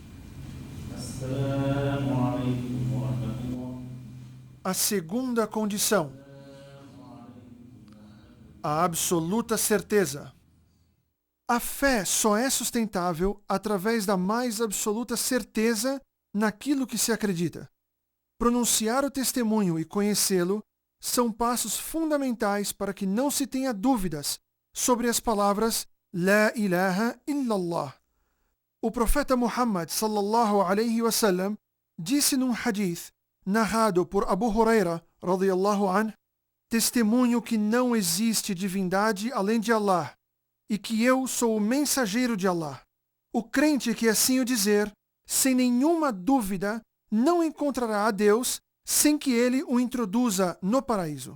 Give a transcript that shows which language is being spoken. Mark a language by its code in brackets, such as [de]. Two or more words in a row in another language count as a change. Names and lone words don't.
[pt] A segunda condição: a absoluta certeza. A fé só é sustentável através da mais absoluta certeza naquilo que se acredita. Pronunciar o testemunho e conhecê-lo são passos fundamentais para que não se tenha dúvidas sobre as palavras [ar] لا إله إلا الله. [pt] O profeta Muhammad [ar] صلى الله عليه وسلم [pt] disse num hadith narrado por Abu Huraira [ar] رضي الله عنه: [pt] testemunho que não existe divindade além de Allah e que eu sou o mensageiro de Allah. O crente que assim o dizer, sem nenhuma dúvida, não encontrará a Deus sem que ele o introduza no paraíso.